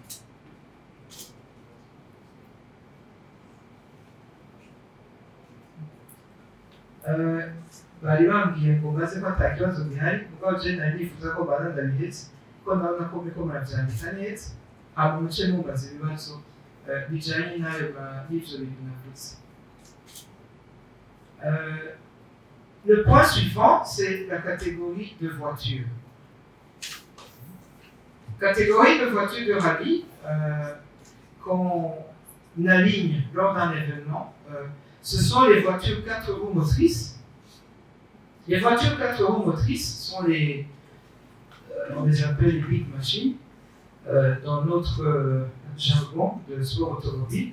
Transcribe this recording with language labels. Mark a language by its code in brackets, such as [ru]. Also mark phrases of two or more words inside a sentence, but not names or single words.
[rn] Bari bambwiye ngo maze ko ata kibazo gihari kuko je nari nifuza ko baza ndabihetse kuko ndabona ko muriko muravyandika neza. Hama muce mumbaza ibibazo bijanye n'ivyo bintu navuze. [fr] Le point suivant, c'est la catégorie de voitures. Catégorie de voitures de rallye qu'on aligne lors d'un événement. Ce sont les voitures 4 roues motrices. Les voitures 4 roues motrices sont on les appelle les [en] big machines [fr] dans notre jargon de sport automobile.